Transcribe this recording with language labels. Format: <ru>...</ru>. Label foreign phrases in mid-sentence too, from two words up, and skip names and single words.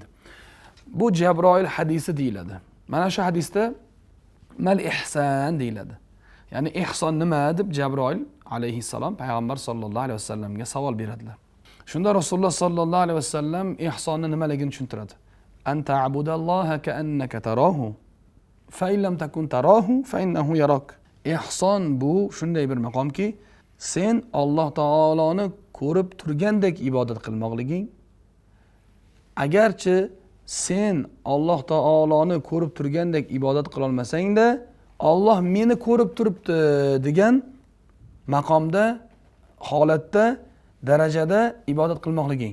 <uz>Bu Jabroil hadisi deyiladi. Mana shu hadisda</uz> <ar>ما الإحسان</ar> <uz>deyiladi. Ya'ni ihson nima deb Jabroil alayhissalom payg'ambar sallallohu alayhi vasallamga savol beradilar. Shunda Rasululloh sallallohu alayhi vasallam ihsonni nimaligini tushuntiradi.</uz> <ar>أن تعبد الله كأنك تراه فإن لم تكن تراه فإنه يراك.</ar> <uz>Ihson bu shunday bir maqomki, sen Alloh taoloni ko'rib turgandek ibodat qilmoqliging. Agarchi sen Alloh taoloni ko'rib turgandek ibodat qila olmasang-da, Alloh meni ko'rib turibdi degan maqomda, holatda, darajada ibodat qilmoqliging.</uz>